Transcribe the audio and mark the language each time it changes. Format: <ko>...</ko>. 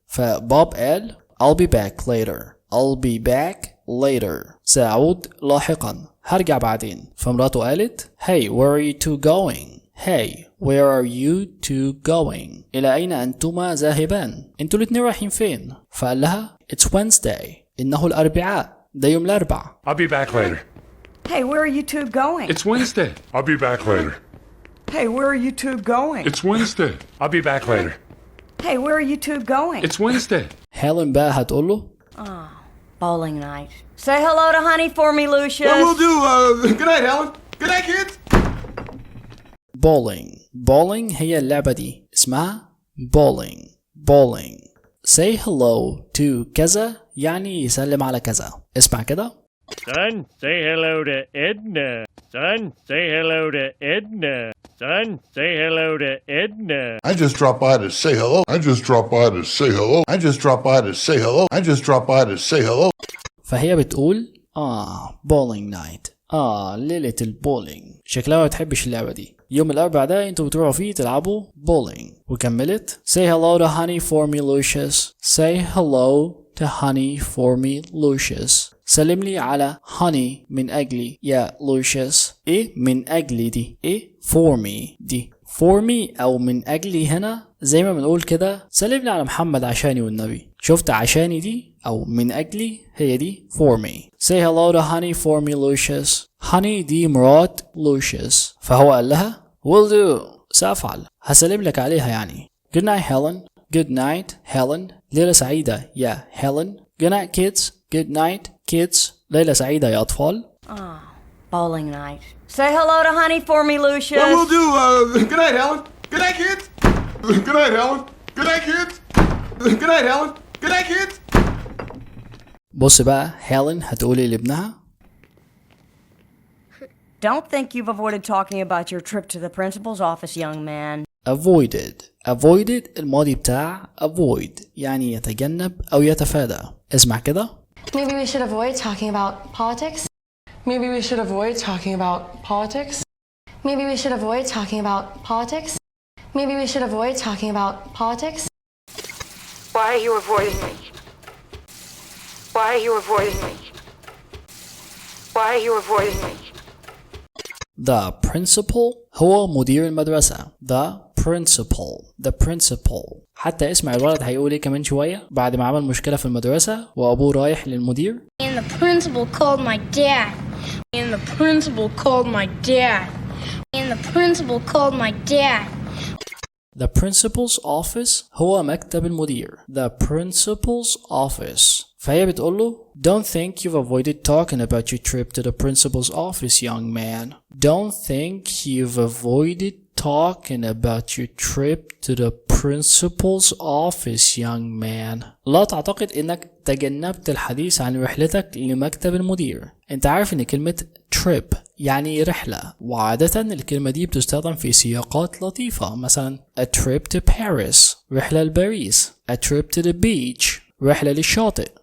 <ar>فبوب قال</ar> <en>I'll be back later. I'll be back later.</en> <ar>سأعود لاحقا. هرجع بعدين. فمراته قالت</ar> <en>Hey, where are you two going? Hey, where are you two going?</en> <ar>إلى أين أنتما ذاهبان؟ أنتوا الاتنين رايحين فين؟ فقال لها</ar> <en>It's Wednesday.</en> <ar>إنه الأربعاء. ده يوم الأربعاء.</ar> <en>I'll be back later. Hey, where are you two going? It's Wednesday. I'll be back later. Hey, where are you two going? It's Wednesday. I'll be back later. Hey, where are you two going? It's Wednesday.</en> <ar>هيلين بقى هتقول له</ar> <en>Oh, bowling night. Say hello to honey for me, Lucius. Well, we'll do. Good night, Helen. Good night, kids.</en> <ar>bowling هي اللعبة دي اسمها bowling.</ar> <en>say hello to</en> <ar>كذا يعني يسلم على كذا. اسمع كده.</ar> <en>Son, say hello to Edna. Son, say hello to Edna. Son, say hello to Edna. I just dropped by to say hello. I just dropped by to say hello. I just dropped by to say hello. I just dropped by to say hello.</en> <ar>فهي بتقول</ar> <en>bowling night.</en> <ar>ليلة البولينج. شكلها ما بتحبش اللعبة دي. يوم الأربعاء ده انتوا بتروحوا فيه تلعبوا بولينج. وكملت</ar> <en>say hello to honey for me Lucius. say hello to honey for me Lucius.</en> <ar>سلم لي على honey من أجلي يا لوشيس. إيه من أجلي دي؟ إيه</ar> <en>for me</en> <ar>دي؟ for me أو من أجلي هنا زي ما بنقول كده سلم لي على محمد عشاني والنبي. شفت عشاني دي أو من أجلي هي دي</ar> <en>for me. say hello to honey for me Lucius.</en> <ar>honey دي مرات لوشيس. فهو قال لها</ar> <en>will do.</en> <ar>سأفعل. هسلم لك عليها يعني.</ar> <en>good night Helen. good night Helen.</en> <ar>ليلة سعيدة يا Helen.</ar> <en>good night kids. good night kids.</en> <ar>ليلة سعيدة يا أطفال.</ar> <en>Oh, bowling night. Say hello to honey for me, Lucius. Well, we'll do. Good night, Helen. Good night, kids. Good night, Helen. Good night, kids. Good night, Helen. Good night, kids.</en> <ar>بص بقى هيلين هتقولي لابنها</ar> <en>Don't think you've avoided talking about your trip to the principal's office, young man.</en> <ar>avoided الماضي بتاع avoid يعني يتجنب أو يتفادى. اسمع كده.</ar> <en>Maybe we should avoid talking about politics. Maybe we should avoid talking about politics. Maybe we should avoid talking about politics. Maybe we should avoid talking about politics. Why are you avoiding me? Why are you avoiding me? Why are you avoiding me?</en> <ar>The principal هو مدير المدرسة.</ar> <en>The principal.</en> <ar>حتى اسمع الولد هيقول ايه كمان شوية بعد ما عمل مشكلة في المدرسة وأبوه رايح للمدير.</ar> <en>And the principal called my dad. And the principal called my dad. And the principal called my dad. The principal's office</en> <ar>هو مكتب المدير.</ar> <en>The principal's office.</en> <ar>فهي بتقول له</ar> <en>Don't think you've avoided talking about your trip to the principal's office, young man. Don't think you've avoided talking about your trip to the principal's office, young man.</en> <ar>لا تعتقد انك تجنبت الحديث عن رحلتك لمكتب المدير. انت عارف ان كلمة trip يعني رحلة، وعادة الكلمة دي بتستخدم في سياقات لطيفة، مثلا</ar> <en>a trip to Paris</en> <ar>رحلة لباريس،</ar> <en>a trip to the beach</en> <ar>رحلة للشاطئ.</ar>